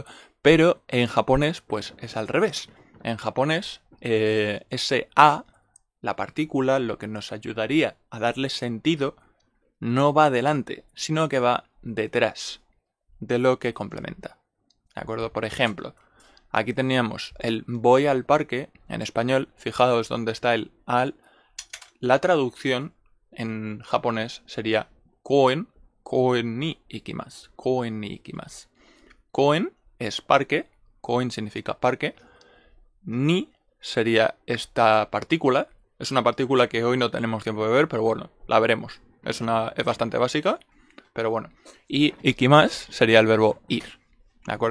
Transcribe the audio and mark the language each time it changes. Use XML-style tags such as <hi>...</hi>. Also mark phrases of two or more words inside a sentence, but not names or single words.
<es>Pero en japonés, pues es al revés. En japonés, ese a, la partícula, lo que nos ayudaría a darle sentido, no va adelante, sino que va detrás de lo que complementa. ¿De acuerdo? Por ejemplo, aquí teníamos el voy al parque, en español, fijaos dónde está el al. La traducción en japonés sería</es> <ja>koen ni ikimasu. Koen ni ikimasu.</ja> <es>Koen es parque, koen significa parque. Ni sería esta partícula. Es una partícula que hoy no tenemos tiempo de ver, pero bueno, la veremos. Es bastante básica, pero bueno. Y ikimasu sería el verbo ir. ¿De acuerdo?</es>